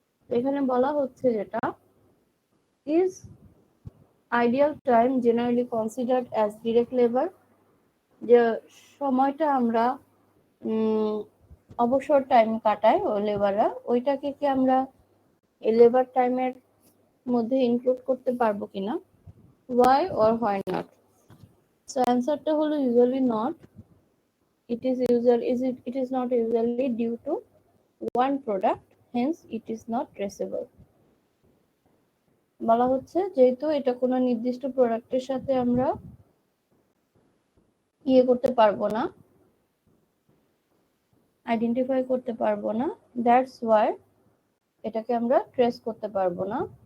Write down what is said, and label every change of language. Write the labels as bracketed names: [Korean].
[Bangla] এখানে বলা হচ্ছে যেটা [English] is ideal time generally considered as direct labor, [Bangla] যে সময়টা আমরা অবসর টাইম কাটাই ও লেবাররা, ওইটাকে কি আমরা এই লেবার টাইমের মধ্যে ইনক্লুড করতে পারবো কিনা, [English] why or why not? So [Bangla] অ্যান্সারটা হলো [English] usually not. It is not usually due to one product, hence it is not traceable. [Bangla] বলা হচ্ছে যেহেতু এটা কোনো নির্দিষ্ট প্রোডাক্টের সাথে আমরা করতে পারবো না, আইডেন্টিফাই করতে পারবো না, [English] that's why [Bangla] এটাকে আমরা ট্রেস করতে পারবো না।